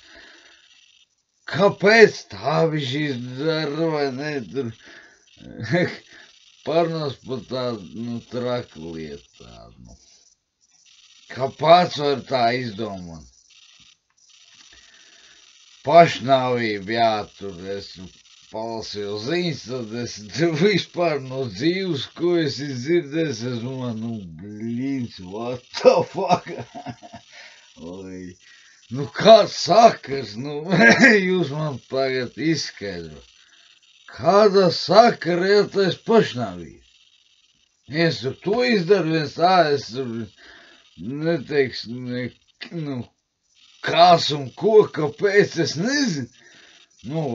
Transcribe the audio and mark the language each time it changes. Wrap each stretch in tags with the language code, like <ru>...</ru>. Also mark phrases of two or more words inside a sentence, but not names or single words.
<lv>Kāpēc tā viņš izdara, vai ne, tur, parunās par tādu, traku lietu tādu, Kāpēc var tā izdomāt? Pašnāvība, jā, tur es palasīju ziņas, tad es vispār no dzīves, ko es dzirdēju, es domāju, blīns,</lv> <en>what the fuck?</en> <lv>Kāds sakars, jūs man tagad izskaidro. Kāda sakara ir tas pašnāvība? Es tur to izdaru, viens tā, es tur neteiks, kas un ko, kāpēc, es nezinu.</lv>